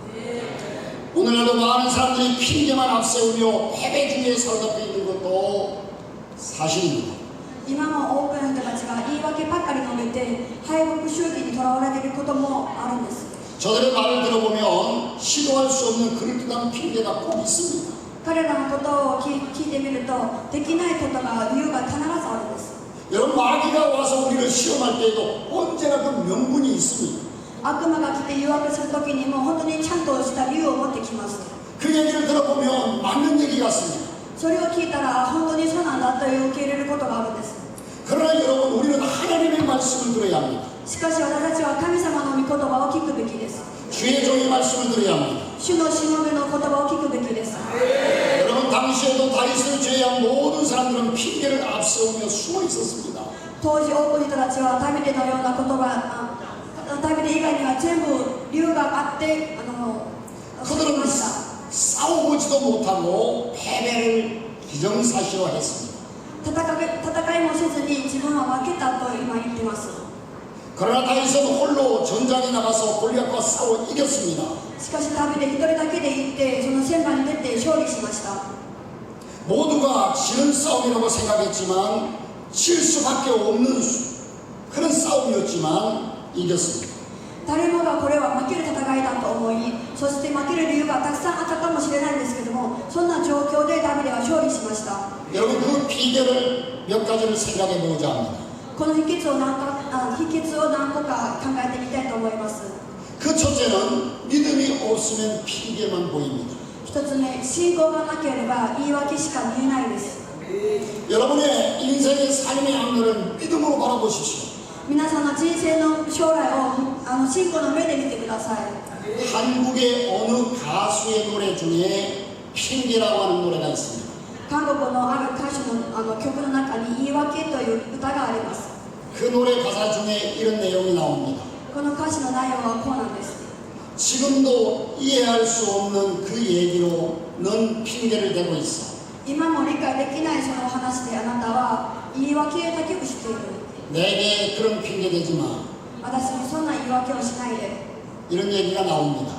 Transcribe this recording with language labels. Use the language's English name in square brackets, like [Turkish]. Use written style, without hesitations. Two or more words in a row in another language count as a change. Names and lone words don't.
[Korean] 오늘날도 많은 사람들이 핑계만 앞세우며 패배 중에 사로잡혀 있는 것도 사실입니다. [Japanese] 今も多くの人たちが言い訳ばっかり述べて敗北主義にとらわれていることもあるんです。 [Korean] 저들의 말을 들어보면 시도할 수 없는 그럴듯한 핑계가 꼭 있습니다. [Japanese] 彼らのことを聞いてみるとできないことが理由が必ずあるんです。 [Korean] 여러분 마귀가 와서 우리를 시험할 때에도 언제나 그 명분이 있습니다. [Japanese] 悪魔が来て誘惑するときにも本当にちゃんとした理由を持ってきます。 [Korean] 그 얘기를 들어보면 맞는 얘기 같습니다. [Japanese] それを聞いたら本当にそうなんだという受け入れることがあるんです。 [Korean] 그러나 여러분 우리는 하나님의 말씀을 들어야 합니다. [Japanese] しかし私たちは神様の御言葉を聞くべきです。 [Korean] 주의 종의 말씀을 들어야 합니다. [Japanese] 主のしもべの言葉を聞くべきです。 [Korean] 여러분 당시에도 다윗을 제외한 모든 사람들은 핑계를 앞세우며 숨어 있었습니다. [Japanese] 当時多くの人たちはダビデのような言葉、ダビデ以外には全部理由があってそう言い [Korean] 그들은 [Japanese] ました。 [Korean] 싸워보지도 못하고 패배를 기정사실화했습니다. [Japanese] 戦いもせずに自分は負けたと今言ってます。 [Korean] 그러나 다윗은 홀로 전장에 나가서 골리앗과 싸워 이겼습니다. [Japanese] しかしダビデ一人だけで行ってその戦場に出て勝利しました。 [Korean] 모두가 지는 싸움이라고 생각했지만 질 수밖에 없는 그런 싸움이었지만 이겼습니다. [Japanese] 誰もがこれは負ける戦いだと思い、そして負ける理由がたくさんあったかもしれないんですけども、そんな状況でダビデは勝利しました。 [Korean] 여러분 그 비결을 몇 가지를 생각해 보고자 합니다. [Japanese] この秘訣を何個か考えてみたいと思います。 [Korean] 그 첫째는 믿음이 없으면 핑계만 보입니다. [Japanese] 一つ目、信仰がなければ言い訳しか見えないです。 [Korean] 여러분의 인생의 삶의 앞날을 믿음으로 바라보십시오. [Japanese] 皆さんの人生の将来を信仰の目で見てください。 [Korean] 한국의 어느 가수의 노래 중에 핑계라고 하는 노래가 있습니다. [Japanese] 韓国のある歌手の曲の中に言い訳という歌があります。 [Korean] 그 노래 가사 중에 이런 내용이 나옵니다. [Japanese] この歌詞の内容はこうなんです。 [Korean] 지금도 이해할 수 없는 그 얘기로 넌 핑계를 대고 있어. [Japanese] 今も理解できないその話であなたは言い訳だけをしている。 [Korean] 내게 그런 핑계 대지 마. [Japanese] 私にそんな言い訳をしないで。 [Korean] 이런 얘기가 나옵니다.